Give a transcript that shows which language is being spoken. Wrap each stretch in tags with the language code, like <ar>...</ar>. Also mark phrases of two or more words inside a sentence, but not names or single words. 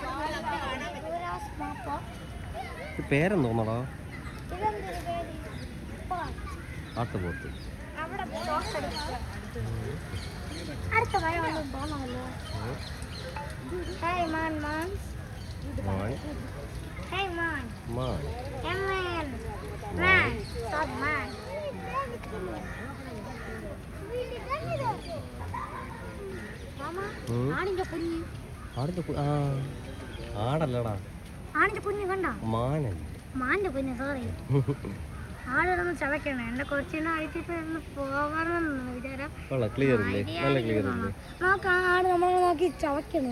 <ml>പേരെന്തോന്നടാ? ആട്ടുപോത്ത്. അടുത്ത മഴ വന്നു തോന്നമല്ലോ.</ml> <en>Hi man man. Hey man. Man. Hey man. Man. Stop man. Mama.</en> <ml>ആടിന്റെ കുഞ്ഞ്. ആടല്ലടാ. ആടിന്റെ കുഞ്ഞ് കണ്ട? മാനല്ലേ. മാന്റെ കുഞ്ഞ്, സോറി. ആടൊന്ന് ചവയ്ക്കണം. എന്റെ കൊച്ചിനെ അഴിച്ചിട്ട് പോകണമെന്ന് വിചാരം. ക്ലിയർ ഇല്ലേ? നല്ല ക്ലിയർ ഇല്ലേ? നോക്ക, ആട് നമ്മളെ നോക്കി ചവയ്ക്കുന്നു.</ml>